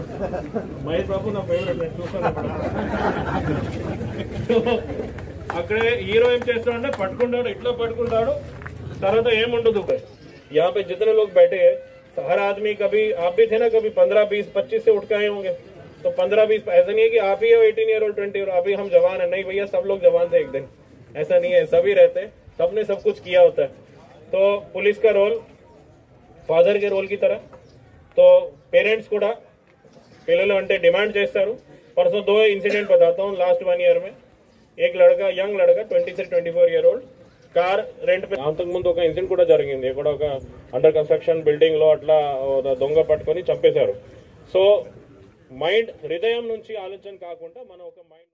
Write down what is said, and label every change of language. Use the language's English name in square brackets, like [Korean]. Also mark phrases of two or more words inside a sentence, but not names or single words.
[Telugu] మహేష్ బాబు నా ఫేవరెట్, నేను చూస్తాను. అక్కడే హీరో ఏం చేస్తాడంటే పట్టుకుంటాడు, ఇట్లా పట్టుకుంటాడు, తర్వాత ఏముండదు. [Hindi] यहाँ पे जितने लोग बैठे हैं हर आदमी, कभी आप भी थे ना, कभी 15, 20, 25 से उठ के आए होंगे, तो 15, 20 ऐसा नहीं है कि आप ही हो 18 [English] year old [Hindi] 20 ईयर अभी हम जवान है, नहीं भैया, सब लोग जवान थे एक दिन, ऐसा नहीं है, सभी रहते, सबने सब कुछ किया होता है. तो पुलिस का रोल फादर के रोल की तरह, तो पेरेंट्स [Telugu] కూడా పిల్లలు అంటే డిమాండ్ చేస్తారు. [Hindi] परसों 2 इंसिडेंट बताता हूँ लास्ट 1 ईयर में. एक लड़का, यंग लड़का 20 से 24 ईयर ओल्ड [English] car rent [Telugu] పే, అంతకు ముందు ఒక ఇన్సిడెంట్ కూడా జరిగింది. ఇక్కడ ఒక [English] under construction building [Telugu] లో అట్లా దొంగ పట్టుకొని చంపేశారు. [English] so mind, [Telugu] హృదయం నుంచి ఆలోచన కాకుండా మనం ఒక మైండ్